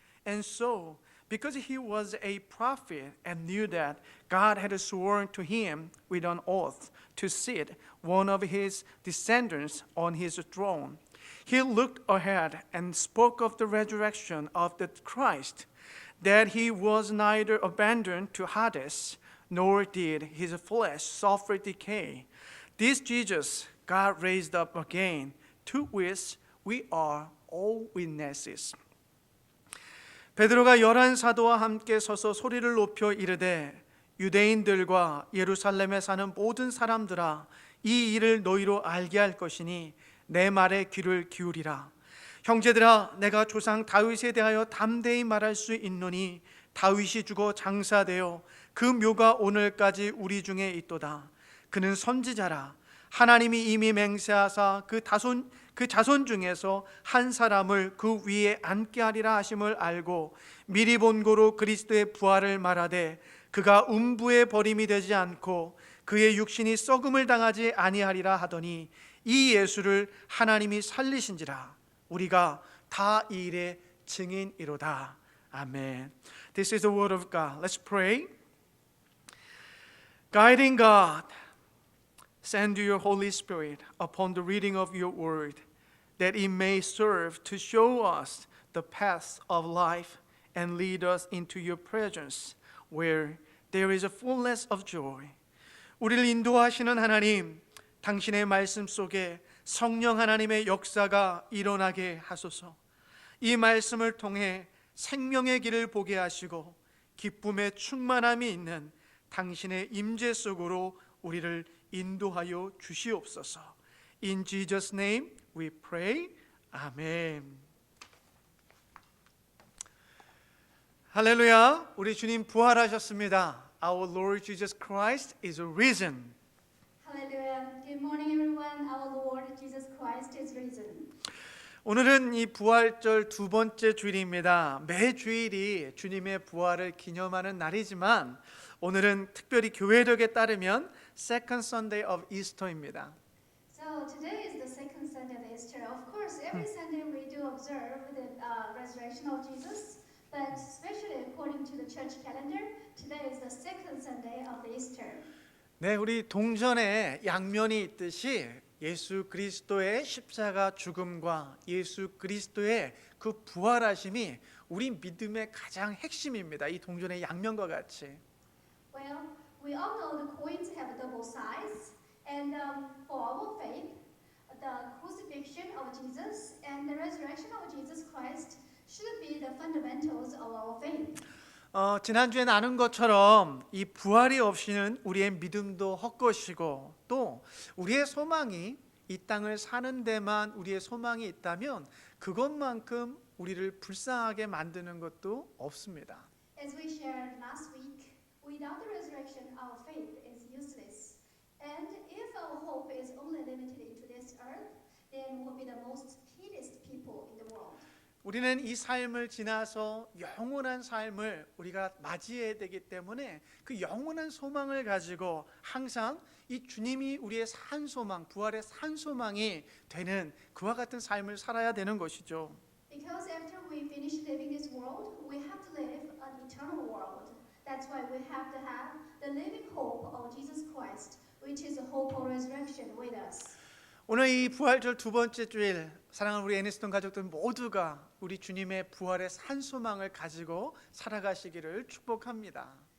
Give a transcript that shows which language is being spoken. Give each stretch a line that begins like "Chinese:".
English: And so, because he was a prophet and knew that God had sworn to him with an oath to sit one of his descendants on his throne, he looked ahead and spoke of the resurrection of the Christ, that he was neither abandoned to Hades, nor did his flesh suffer decay. This Jesus God raised up again, to which we are all witnesses.
Korean: 베드로가 11 사도와 함께 서서 소리를 높여 이르되 유대인들과 예루살렘에 사는 모든 사람들아 이 일을 너희로 알게 할 것이니 내 말에 귀를 기울이라. 형제들아 내가 조상 다윗에 대하여 담대히 말할 수 있노니 다윗이 죽어 장사되어 그 묘가 오늘까지 우리 중에 있도다. 그는 선지자라. 하나님이 이미 맹세하사 그 자손 중에서 한 사람을 그 위에 앉게 하리라 하심을 알고 미리 본고로 그리스도의 부활을 말하되 그가 음부에 버림이 되지 않고 그의 육신이 썩음을 당하지 아니하리라 하더니 이 예수를 하나님이 살리신지라. 우리가 다 이 일의 증인이로다.
English: 아멘. This is the word of God. Let's pray. Guiding God, send your Holy Spirit upon the reading of your word, that it may serve to show us the path of life and lead us into your presence, where there is a fullness of joy.
Korean: 우리를 인도하시는 하나님, 당신의 말씀 속에 성령 하나님의 역사가 일어나게 하소서. 이 말씀을 통해 생명의 길을 보게 하시고 기쁨의 충만함이 있는 당신의 임재 속으로 우리를 인도하여 주시옵소서.
English: In Jesus' name we pray. 아멘.
Korean: 할렐루야. 우리 주님 부활하셨습니다.
English: Our Lord Jesus Christ is risen. Hallelujah. Good morning, everyone. Our Lord Jesus Christ is risen.
Korean: 오늘은 이 부활절 두 번째 주일입니다. 매 주일이 주님의 부활을 기념하는 날이지만 오늘은 특별히 교회력에 따르면
English: Second Sunday of Easter
Korean: 입니다.
English: So today is the second Sunday of Easter. Of course, every Sunday we do observe the resurrection of Jesus, but especially according to the church calendar, today is the second Sunday of the Easter.
Korean: 네, 우리 동전에 양면이 있듯이 예수 그리스도의 십자가 죽음과 예수 그리스도의 그 부활하심이 우리 믿음의 가장 핵심입니다. 이 동전의 양면과 같이.
English: Well, we all know the coins have a double size, and for our faith, the crucifixion of Jesus and the resurrection of Jesus Christ should be the fundamentals of our faith.
Korean: 지난주에 나눈 것처럼 이 부활이 없이는 우리의 믿음도 헛것이고 또 우리의 소망이 이 땅을 사는 데만 우리의 소망이 있다면 그것만큼 우리를 불쌍하게 만드는 것도 없습니다.
English: As we shared last week, without the resurrection, our faith is useless. And if our hope is only limited into this earth, then we'll be the most pitiest people in the world.
Korean: 우리는 이 삶을 지나서 영원한 삶을 우리가 맞이해야 되기 때문에 그 영원한 소망을 가지고 항상 이 주님이 우리의 산 소망, 부활의 산 소망이 되는 그와 같은 삶을 살아야 되는 것이죠.
English: Because after we finish living this world, we have to live an eternal world. That's why we have to have the living hope of Jesus Christ, which is the hope of resurrection with us.
Korean: 오늘 이 부활절 두 번째 주일 사랑하는 우리 애니스톤 가족들 모두가 우리 주님의 부활의 산 소망을 가지고 살아가시기를 축복합니다.